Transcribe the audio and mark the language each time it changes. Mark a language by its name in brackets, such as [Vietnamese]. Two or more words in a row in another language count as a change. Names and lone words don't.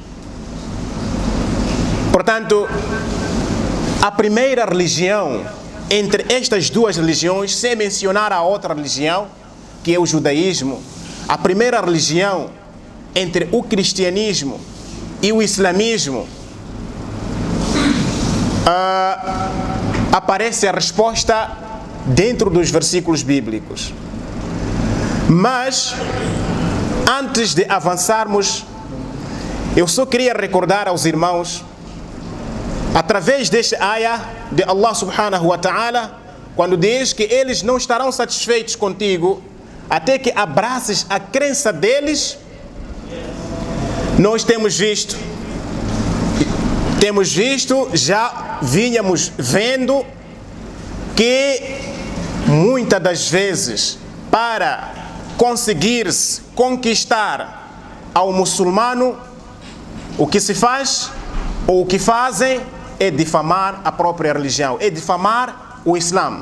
[Portuguese] Portanto, a primeira religião entre estas duas religiões, sem mencionar a outra religião, que é o judaísmo, a primeira religião entre o cristianismo e o islamismo, aparece a resposta dentro dos versículos bíblicos. Mas, antes de avançarmos, eu só queria recordar aos irmãos, através deste ayah de [Arabic] الله سبحانه وتعالى, [Portuguese] quando diz que eles não estarão satisfeitos contigo até que abraces a crença deles. Nós temos visto, já vínhamos vendo que muitas das vezes, para conseguir-se conquistar ao muçulmano, o que se faz, ou o que fazem, é difamar a própria religião, é difamar o Islã.